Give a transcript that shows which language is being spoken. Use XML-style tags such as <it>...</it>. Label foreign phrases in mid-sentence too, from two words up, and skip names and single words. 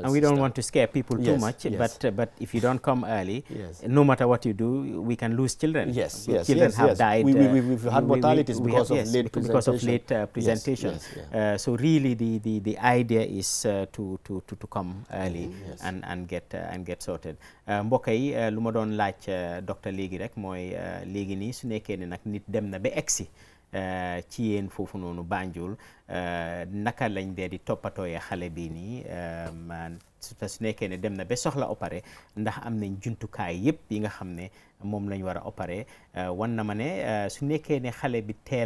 <en>And we don't want to scare people too much, but if you don't come early, no matter what you do, we can lose children. Children have died. We've had mortalities because of late presentation. So really the idea is to come early and get sorted.</en> <wo>Mbokk yi lu ma doon laaj docteur léegi rek mooy léegi nii su nekkee ne nag nit dem na ba egsi ci yéen foofu noonu Banjul naka lañ dee di toppatooyee xale bii nii su nekkee ne dem na ba soxla opéré ndax am nañ jumtukaay yëpp yi nga xam ne moom lañ war a opéré wan na ma ne su nekkee ne xale bi teel</wo>